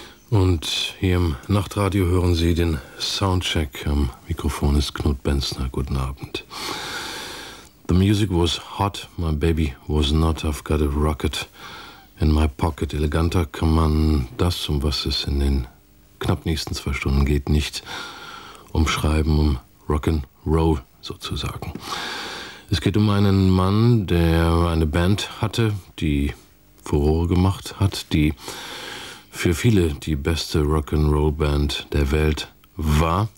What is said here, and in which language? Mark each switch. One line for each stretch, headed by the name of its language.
German: Und hier im Nachtradio hören Sie den Soundcheck. Am Mikrofon ist Knut Benzner. Guten Abend.
English: The music was hot, my baby was not. I've got a rocket in my pocket.
German: Eleganter kann man das, um was es in den knapp nächsten zwei Stunden geht, nicht umschreiben, um Rock'n'Roll sozusagen. Es geht um einen Mann, der eine Band hatte, die Furore gemacht hat, die für viele die beste Rock'n'Roll-Band der Welt war.